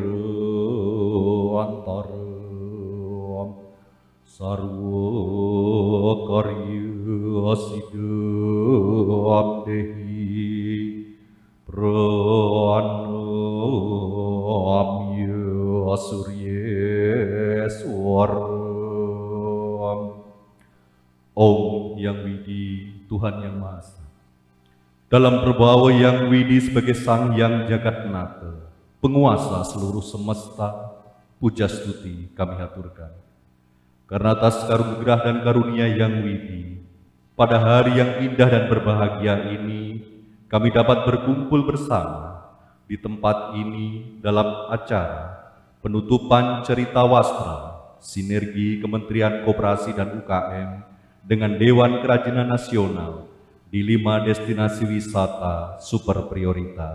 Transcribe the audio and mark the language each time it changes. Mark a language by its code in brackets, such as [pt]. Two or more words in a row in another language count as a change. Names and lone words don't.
[sa] Nirantaram Sarva Karya Siddham Dehi Pranamya Suryeswaram. [id] Om Yang Widi, Tuhan Yang Maha Esa, dalam perbawa Yang Widi sebagai Sang Yang Jagatnata, penguasa seluruh semesta, puja stuti kami haturkan. Karena atas karunia dan karunia Yang Widi, pada hari yang indah dan berbahagia ini, kami dapat berkumpul bersama di tempat ini dalam acara penutupan cerita wastra sinergi Kementerian Koperasi dan UKM dengan Dewan Kerajinan Nasional di 5 destinasi wisata super prioritas.